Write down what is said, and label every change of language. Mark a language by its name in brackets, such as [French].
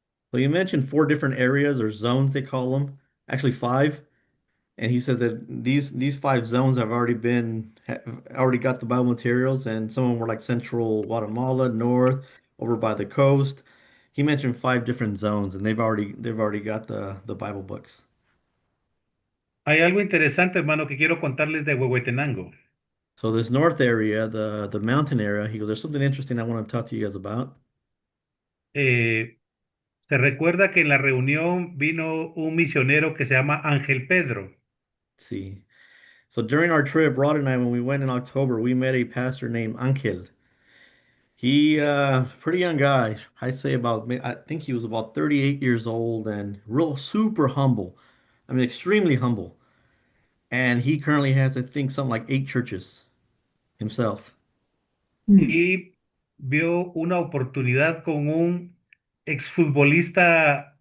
[English] So you mentioned four different areas or zones they call them. Actually five. And he says that these five zones have already got the Bible materials, and some of them were like central Guatemala, north, over by the coast. He mentioned five different zones, and they've already got the Bible books. [Spanish] Hay algo interesante, hermano, que quiero contarles de Huehuetenango. [English] So this north area, the mountain area, he goes, there's something interesting I want to talk to you guys about. [Spanish] Eh, Se recuerda que en la reunión vino un misionero que se llama Ángel Pedro. [English] Let's see. So during our trip, Rod and I, when we went in October, we met a pastor named Angel. He pretty young guy. I'd say I think he was about 38 years old and real super humble. I mean extremely humble. And he currently has I think something like 8 churches himself. [Spanish] Y vio una oportunidad con un exfutbolista